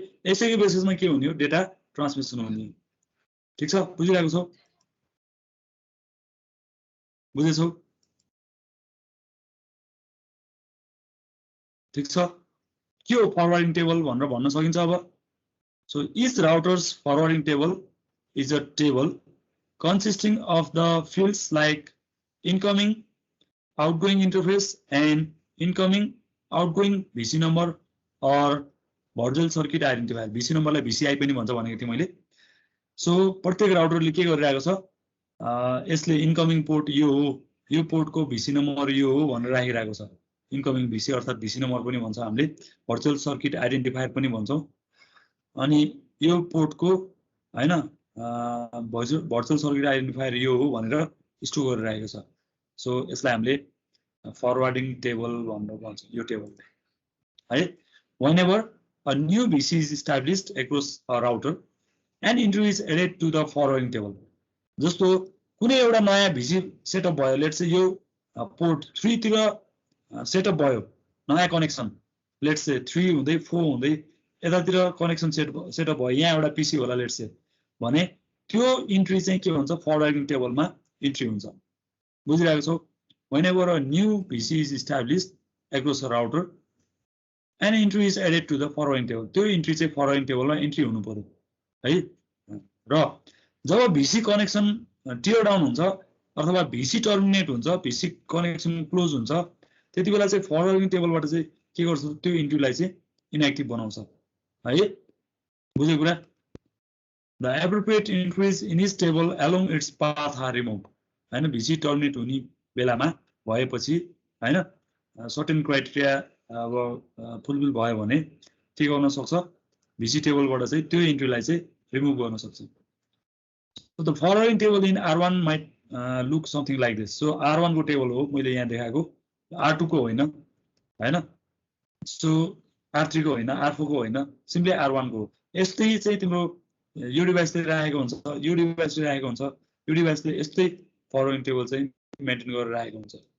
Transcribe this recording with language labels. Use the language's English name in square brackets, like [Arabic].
[Nepali] यसैको बेसिसमा के हुने हो डेटा ट्रान्समिसन हुने। ठीक छ बुझिरहेको छौ बुझेछौ ठीक छ के हो फरवर्डिङ टेबल भनेर भन्न सकिन्छ अब। [English] So each router's forwarding table is a table consisting of the fields like incoming outgoing interface and incoming outgoing VC number or virtual circuit identifier। [Nepali] VC number लाई VCI पनि भन्छ भनेको थिए मैले। सो प्रत्येक राउटरले के गरिरहेको छ यसले इनकमिङ पोर्ट यो हो यो पोर्टको VC नम्बर यो हो भनेर राखिरहेको छ। इनकमिङ VC अर्थात VC नम्बर पनि भन्छ हामीले भर्चुअल सर्किट आइडेन्टिफायर पनि भन्छौं। अनि यो पोर्टको हैन भर्चुअल सर्किट आइडेन्टिफायर यो हो भनेर स्टोर गरिरहेको छ। सो यसलाई हामीले फरवर्डिङ टेबल भनेर भन्छौं यो टेबललाई है। [English] whenever a new VC is established across a router and entry is added to the forwarding table। [Nepali] जस्तो कुनै एउटा नयाँ VC सेटअप भयो लेट्स से यो पोर्ट 3 तिर सेटअप भयो नयाँ कनेक्सन लेट्स से 3 हुँदै 4 हुँदै यतातिर कनेक्सन सेटअप भयो यहाँ एउटा पीसी होला लेट्स से भने त्यो इन्ट्री चाहिँ के हुन्छ फरवर्डिङ टेबलमा इन्ट्री हुन्छ। बुझिरहेको छौ। [English] whenever a new VC is established across a router and entry is added to the forwarding table [Nepali] त्यो इन्ट्री चाहिँ फरवर्डिङ टेबलमा इन्ट्री हुनु पर्यो है। र जब VC कनेक्सन टियर डाउन हुन्छ अथवा VC टर्मिनेट हुन्छ VC कनेक्सन क्लोज हुन्छ त्यति बेला चाहिँ फरवर्डिङ टेबलबाट चाहिँ के गर्छ त्यो इन्ट्रीलाई चाहिँ इनएक्टिभ बनाउँछ है। बुझ्यो कुरा। [English] The appropriate entries in each table along its path are removed। [Nepali] हैन VC टर्मिनेट हुने बेलामा भएपछि हैन सर्टेन क्राइटेरिया अब फुलफिल भयो भने के गर्न सक्छ VC टेबलबाट चाहिँ त्यो इन्ट्रीलाई चाहिँ रिमुभ गर्न सक्छ। [English] So the forwarding table in R1 might look something like this। [Nepali] So R1 को टेबल हो मैले यहाँ देखाएको R2 को होइन हैन। सो R3 को होइन R4 को होइन सिम्पली R1 को। यस्तै चाहिँ तिम्रो यो डिभाइसले राखेको हुन्छ यो डिभाइसले राखेको हुन्छ यो डिभाइसले यस्तै फरवर्डिङ टेबल चाहिँ मेन्टेन गरेर राखेको हुन्छ।